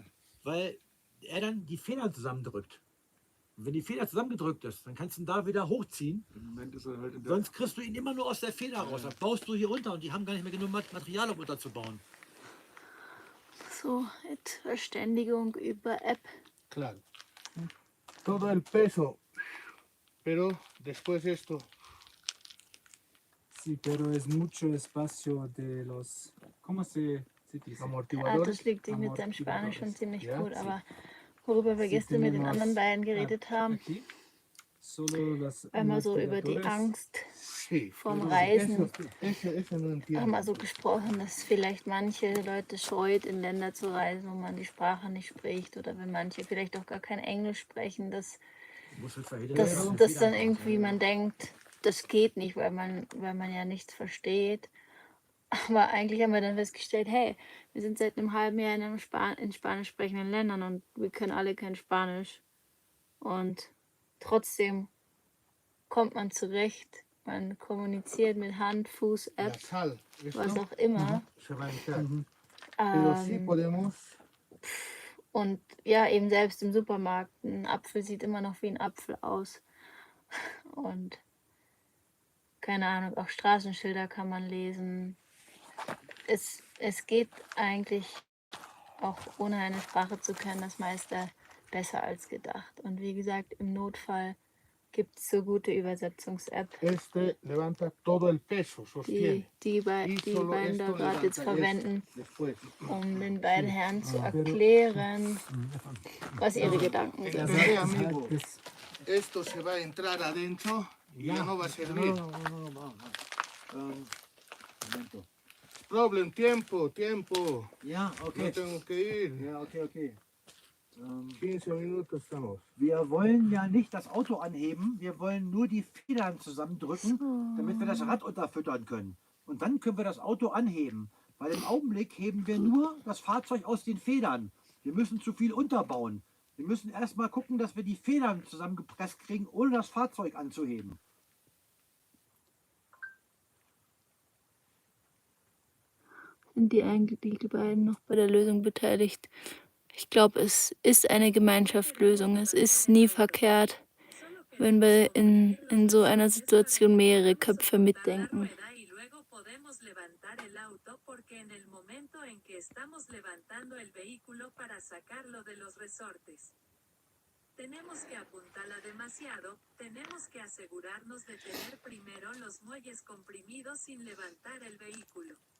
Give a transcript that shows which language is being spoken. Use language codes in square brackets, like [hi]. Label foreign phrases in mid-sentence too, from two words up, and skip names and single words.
[de] weil er dann die Federn zusammendrückt. Und wenn die Feder zusammengedrückt ist, dann kannst du ihn da wieder hochziehen. Im Moment ist er halt in der. Sonst kriegst du ihn immer nur aus der Feder raus. Das baust du hier runter und die haben gar nicht mehr genug Material, um unterzubauen. So, jetzt Verständigung über App. [es] Claro. Todo el peso. Pero después esto. Sí, pero es mucho espacio de los. ¿Cómo se dice? [de] Ja, [es] Amortiguadores. [de] das liegt sich mit seinem Spanisch schon ziemlich Ja, gut, [es] sí. [de] aber worüber wir gestern mit den anderen beiden geredet haben, [es] Aquí. Solo las [de] einmal so über die [es] amortiguadores. [de] Angst [es] Sí. [de] vom [es] pero [de] Reisen, [es] Eso no entiendo. [de] haben wir so gesprochen, dass vielleicht manche Leute scheut, in Länder zu reisen, wo man die Sprache nicht spricht, oder wenn manche vielleicht auch gar kein Englisch sprechen, dass Du musst halt verhindern, dass dass das Federn dann irgendwie raus. man denkt, das geht nicht, weil man ja nichts versteht. Aber eigentlich haben wir dann festgestellt, hey, wir sind seit einem halben Jahr in Spanisch sprechenden Ländern und wir können alle kein Spanisch. Und trotzdem kommt man zurecht. Man kommuniziert mit Hand, Fuß, [es] La App, sal. Esto. [de] was auch immer. [es] Se va a entrar. Pero sí [de] Ähm, [es] podemos. [de] und ja, eben selbst im Supermarkt, ein Apfel sieht immer noch wie ein Apfel aus. Und keine Ahnung, auch Straßenschilder kann man lesen. Es geht eigentlich auch ohne eine Sprache zu können, das meiste besser als gedacht. Und wie gesagt, im Notfall gibt es so gute Übersetzungs-App, [es] Este levanta todo el peso, sostiene. [de] die [es] Y [de] beiden [es] solo [de] da [es] esto [de] gerade jetzt [es] levanta [de] verwenden, [es] esto después. [de] um den beiden Herren zu erklären, was ihre Gedanken sind. [es] Entendé, amigo. [de] Das, [es] Esto se va a entrar adentro y ya no va a servir. No. Momento. Problem, tiempo, tiempo. [de] Ja, [es] No [de] okay. [es] tengo que ir. [de] Ja, okay. [es] 15 minutos estamos. [de] Wir wollen ja nicht das Auto anheben, wir wollen nur die Federn zusammendrücken, damit wir das Rad unterfüttern können. Und dann können wir das Auto anheben, weil im Augenblick heben wir nur das Fahrzeug aus den Federn. Wir müssen zu viel unterbauen. Wir müssen erstmal gucken, dass wir die Federn zusammengepresst kriegen, ohne das Fahrzeug anzuheben. Sind die beiden noch bei der Lösung beteiligt? Ich glaube, es ist eine Gemeinschaftslösung. Es ist nie verkehrt, wenn wir in so einer Situation mehrere Köpfe mitdenken. [es] y luego podemos levantar el auto porque en el momento en que estamos levantando el vehículo para sacarlo de los resortes, tenemos que apuntarla demasiado, tenemos que asegurarnos de tener primero los muelles comprimidos sin levantar el vehículo.